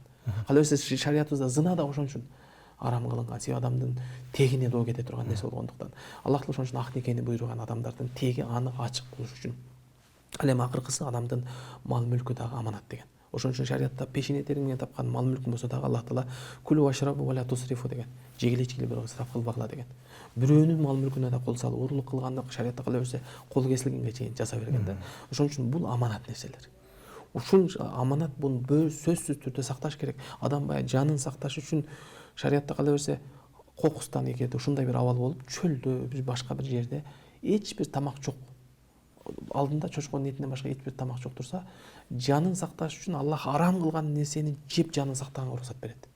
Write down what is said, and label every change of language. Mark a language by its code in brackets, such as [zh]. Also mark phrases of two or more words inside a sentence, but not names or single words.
[ky] Кала берсе шариятыбызда зына да ошон үчүн арам кылынган, себеби адамдын тегине доо кете турган нерсе болгондуктан. Аллах ошон үчүн ак никени буйруган, адамдардын теги анык ачык болуш үчүн. Ал эми акыркысы адамдын мал мүлкү дагы аманат деген. Ошон үчүн шариатта пешене тери менен тапкан мал мүлкүн болсо дагы Аллах Таала [ar] كلوا واشربوا ولا تسرفوا [ky] деген. Жегиле ичкиле бирок ысраф кылбагыла деген. Бирөөнүн мал мүлкүнө да кол салып, урурлук кылганда шариатта кала берсе кол кесилгенге чейин жаза берген да. Ошон үчүн бул аманат нерселер. Ушул аманат буну сөзсүз түрдө сакташ керек. Адам баягы жанын сакташ үчүн шариатта кала берсе кокустан, эгерде ушундай бир абал болуп, чөлдө, бир башка бир жерде эч бир тамак жок, алдында чочконун этинен башка эч бир тамак жок турса, жанын сакташ үчүн Аллах арам кылган нерсени жеп жанын сактаганга уруксат берет.